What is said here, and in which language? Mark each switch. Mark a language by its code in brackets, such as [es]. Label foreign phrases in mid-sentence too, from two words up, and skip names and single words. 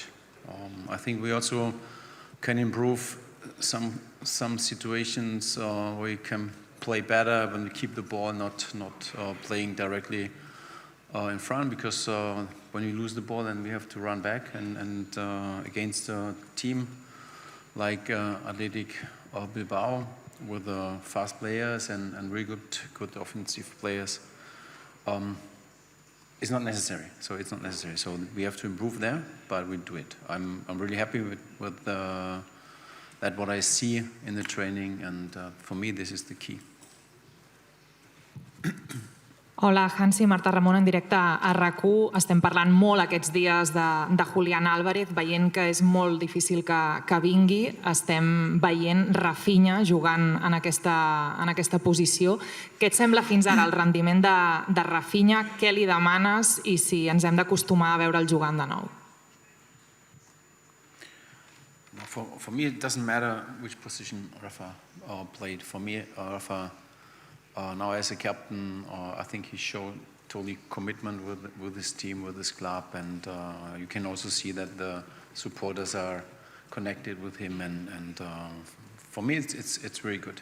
[en] I think we also can improve some situations where we can play better when we keep the ball, not playing directly in front, because when we lose the ball then we have to run back, and against a team like Athletic Bilbao with fast players and really good offensive players, it's not necessary. So it's not necessary. So we have to improve there, but we do it. I'm really happy with that what I see in the training, and for me this is the key. [ca] Hola, Hansi, Marta Ramon en directe a RAC1. Estem parlant molt aquests dies de Julián Álvarez, veient que és molt difícil que vingui. Estem veient Rafinha jugant en aquesta posició. Què et sembla fins ara el rendiment de Rafinha? Què li demanes i si ens hem d'acostumar a veure'l jugant de nou? [en] For me, it doesn't matter which position Rafa played. For me, Rafa, now as a captain, I think he showed totally commitment with his team, with his club, and you can also see that the supporters are connected with him, and for me it's very good.